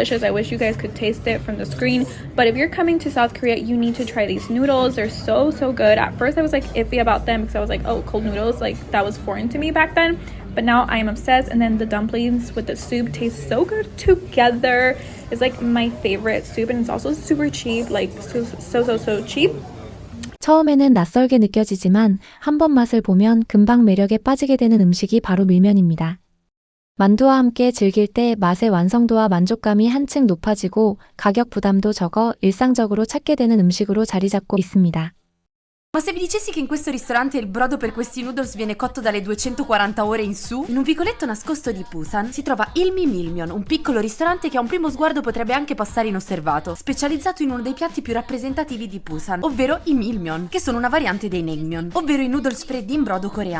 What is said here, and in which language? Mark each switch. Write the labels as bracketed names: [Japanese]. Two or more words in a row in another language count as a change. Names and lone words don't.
[English] I wish you guys could taste it from the screen. But if you're coming to South Korea, you need to try these noodles. They're so good. At first I was like iffy about them because I was like, oh, cold noodles, like that was foreign to me back then. But now I am obsessed. And then the dumplings with the soup taste so good together. It's like my favorite soup, and it's also super cheap, like so cheap. [Korean] 처음에는 낯설게 느껴지지만 한 번 맛을 보면 금방 매력에 빠지게 되는 음식이 바로 밀면입니다. 만두와 함께 즐길 때 맛의 완성도와 만족감이 한층 높아지고 가격 부담도 적어 일상적으로 찾게 되는 음식으로 자리 잡고 있습니다. [Italian] Ma se vi dicessi che in questo ristorante il brodo per questi noodles viene cotto dalle 240 ore in su? In un vicoletto nascosto di Busan si trova il Mi Milmyeon, un piccolo ristorante che a un primo sguardo potrebbe anche passare inosservato, specializzato in uno dei piatti più rappresentativi di Busan, ovvero i Milmyeon, che sono una variante dei Naengmyeon, ovvero i noodles freddi in brodo coreani.